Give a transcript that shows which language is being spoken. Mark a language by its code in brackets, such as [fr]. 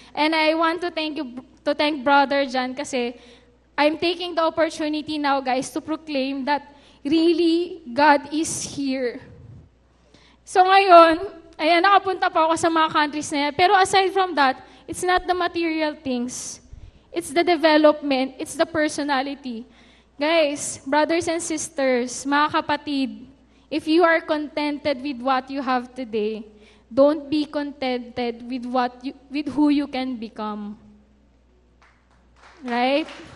[en] And I want to thank Brother John kasi I'm taking the opportunity now, guys, to proclaim that really God is here. [tl] So ngayon, ayan, nakapunta po ako sa mga countries na yan. [en] Pero aside from that, it's not the material things. It's the development. It's the personality. Guys, brothers and sisters, mga kapatid, if you are contented with what you have today, don't be contented with who you can become. Right?